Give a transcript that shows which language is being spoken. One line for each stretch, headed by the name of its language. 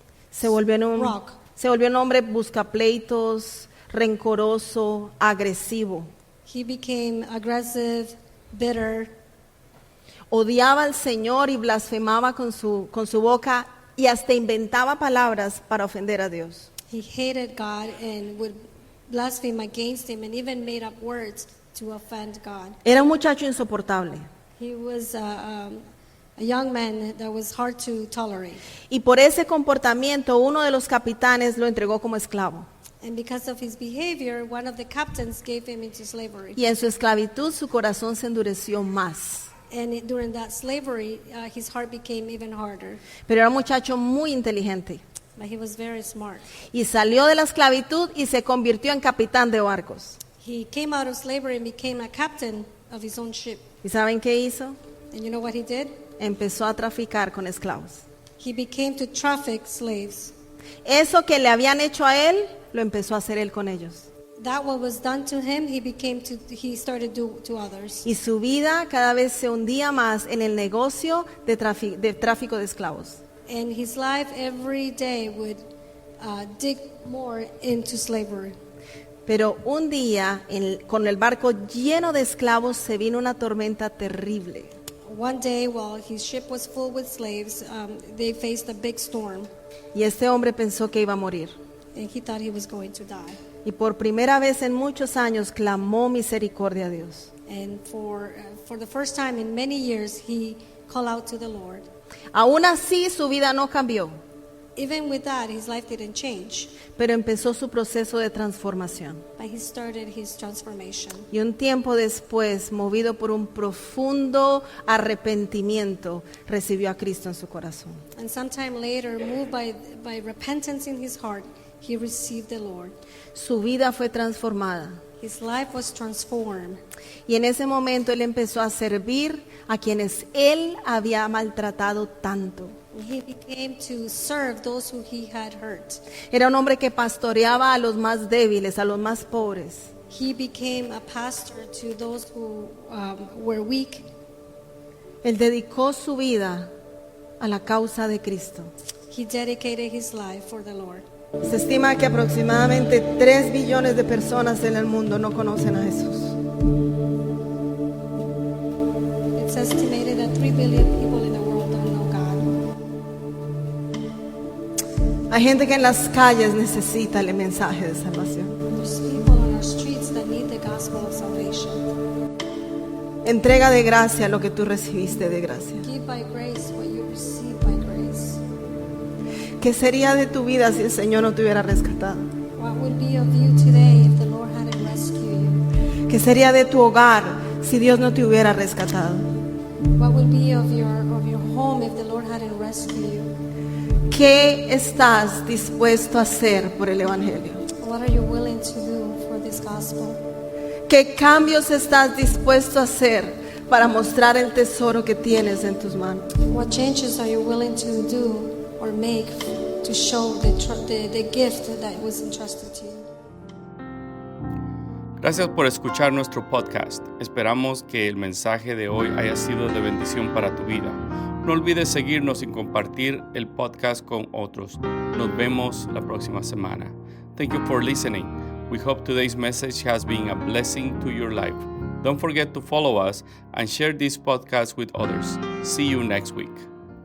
Spanish: Se volvió un hombre buscapleitos, rencoroso, agresivo.
English: He became aggressive, bitter.
Spanish: Odiaba al Señor y blasfemaba con su boca y hasta inventaba palabras para ofender a Dios.
English: He hated God and would blaspheme against him and even made up words to offend God.
Spanish: Era un muchacho insoportable.
English: He was a young man that was hard to tolerate.
Spanish: Y por ese comportamiento uno de los capitanes lo entregó como esclavo.
English: And because of his behavior, one of the captains gave him into slavery.
Spanish: Y en su esclavitud su corazón se endureció más.
English: And during that slavery, his heart became even harder.
Spanish: Pero era un muchacho muy inteligente.
English: But he was very smart.
Spanish: Y salió de la esclavitud y se convirtió en capitán de barcos.
English: He came out of slavery and became a captain of his own ship.
Spanish: ¿Y saben qué hizo?
English: And you know what he did?
Spanish: Empezó a traficar con esclavos.
English: He became to traffic slaves.
Spanish: Eso que le habían hecho a él, lo empezó a hacer él con ellos.
English: That what was done to him, he started to others.
Spanish: Y su vida cada vez se hundía más en el negocio de tráfico de esclavos.
English: And his life every day would dig more into slavery.
Spanish: Pero un día, con el barco lleno de esclavos, se vino una tormenta terrible.
English: One day, while his ship was full with slaves, they faced a big storm.
Spanish: Y este hombre pensó que iba a morir.
English: And he thought he was going to die.
Spanish: Y por primera vez en muchos años clamó misericordia a Dios.
English: And for the first time in many years, he called out to the Lord.
Spanish: Aún así su vida no cambió,
English: Even with that, his life didn't change.
Spanish: pero empezó su proceso de transformación.
English: But he started his transformation.
Spanish: Y un tiempo después, movido por un profundo arrepentimiento, recibió a Cristo en su corazón.
English: And sometime later, moved by repentance in his heart, he received the Lord.
Spanish: Su vida fue transformada.
English: His life was transformed.
Spanish: Y en ese momento él empezó a servir a quienes él había maltratado tanto.
English: He became to serve those who he had hurt.
Spanish: Era un hombre que pastoreaba a los más débiles, a los más pobres.
English: He became a pastor to those who were weak.
Spanish: Él dedicó su vida a la causa de Cristo.
English: He dedicated his life for the Lord.
Spanish: Se estima que aproximadamente 3 billones de personas en el mundo no conocen a Jesús.
English: It's estimated that 3 billion people in the world don't know God.
Spanish: Hay gente que en las calles necesita el mensaje de salvación.
English: There's people on our streets that need the gospel of salvation.
Spanish: Entrega de gracia lo que tú recibiste de gracia.
English: Give by grace what you receive by grace.
Spanish: ¿Qué sería de tu vida si el Señor no te hubiera rescatado?
English: What would be of you today if the Lord hadn't rescued you?
Spanish: ¿Qué sería de tu hogar si Dios no te hubiera rescatado?
English: What would be of your home if the Lord hadn't rescued you?
Spanish: ¿Qué estás dispuesto a hacer por el Evangelio?
English: What are you willing to do for this gospel?
Spanish: ¿Qué cambios estás dispuesto a hacer para mostrar el tesoro que tienes en tus manos?
English: What changes are you willing to do or make to show the gift that was entrusted to you?
Spanish: Gracias por escuchar nuestro podcast. Esperamos que el mensaje de hoy haya sido de bendición para tu vida. No olvides seguirnos y compartir el podcast con otros. Nos vemos la próxima semana.
English: Thank you for listening. We hope today's message has been a blessing to your life. Don't forget to follow us and share this podcast with others. See you next week.